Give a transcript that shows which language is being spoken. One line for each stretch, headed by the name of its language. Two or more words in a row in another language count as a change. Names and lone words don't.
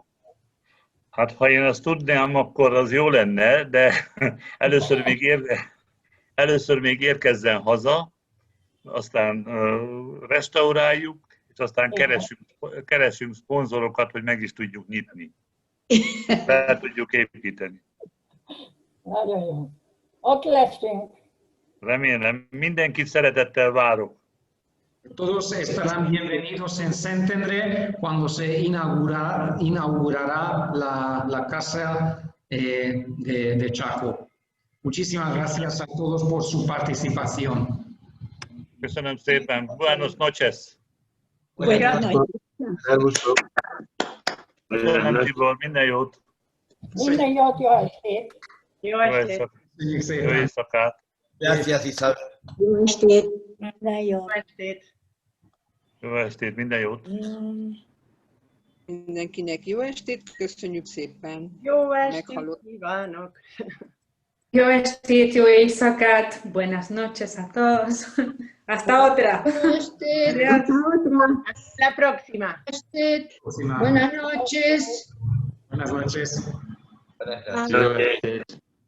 Hungarian: Hát ha én azt tudnám, akkor az jó lenne, de először még érkezzen haza, aztán restauráljuk, és aztán keresünk szponzorokat, hogy meg is tudjuk nyitni. Fel tudjuk építeni. Nagyon jó. Ott leszünk. Remélem, mindenkit szeretettel várok.
Spanish: Todos estarán bienvenidos en Szentendre cuando se inaugurará la casa de Chaco. Muchísimas gracias a todos por su participación.
Hungarian: Köszönöm szépen.
Spanish: Buenos noches. Buenas noches.
Hungarian: Köszönöm, Tibor. Minden jót. Minden jót, jó estét. Jó estét. Jó éjszakát.
Spanish: Gracias, Isabel.
Hungarian: Jó estét. Jó estét. Jó estét, minden jót. Mindenkinek jó estét, köszönjük szépen. Jó estét kívánok. Jó estét, jó éjszakát.
Spanish: Buenas noches a todos. Hasta otra. Hasta otra. Hasta la próxima. Buenas noches. Buenas noches. Buenas noches.